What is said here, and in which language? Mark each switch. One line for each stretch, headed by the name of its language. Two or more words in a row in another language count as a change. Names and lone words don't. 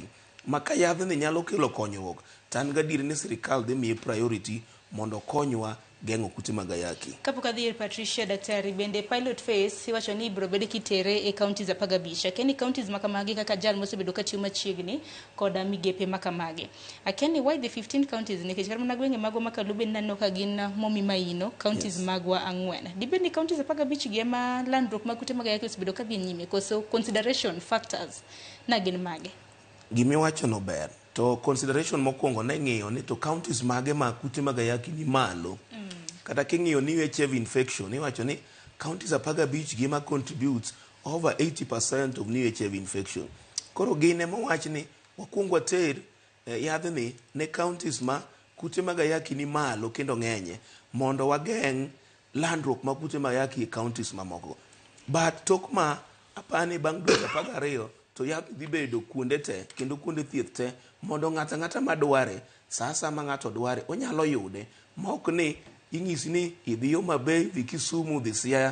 Luo (Kenya and Tanzania): Ma ka yadhni nyalo kelo konyruok, tan gadier ni sirikal dhi miye priority mondo konywa geng'o kute mag ayaki. Kapok adhi Patricia daktari bende
English: pilot phase
Luo (Kenya and Tanzania): iwacho ni ibiro bedo kitere e counties 15. Akeni counties makamagi kaka jal mosebedo katiyo machiegni koda migepe makamagi. Akeni
English: why the 15 counties
Luo (Kenya and Tanzania): nikech kar mana gwenge mago makalube nano ka gin momi maino counties magwa 4. Dibed ni counties 15 gi ema landruok mag kute mag ayaki osebedo ka dhi nyime koso
English: consideration factors
Luo (Kenya and Tanzania): na gin mage. Gimi wacho no ber. To consideration mokwongo ne ng'iyo ni to counties mage ma kute mag ayaki ni malo. Kata king'iyo ni
English: HIV infection,
Luo (Kenya and Tanzania): iwacho ni counties 15 gima
English: contributes over 80% of new HIV infection.
Luo (Kenya and Tanzania): Koro gine mowach ni wakwongo water yadhni ne counties ma kute mag ayaki ni malo kendo ng'enye mondo wageng' landruok ma kute mag ayaki e counties mamoko. But tok ma apani bang' dweche 12 to yath dhi bedo kuonde te kendo kuonde thieth te mondo ng'ata madware sasa ma ng'ato dware onyalo yude mok ni ing'isi ni idhi yo Mabei dhi Kisumu dhi Siaya.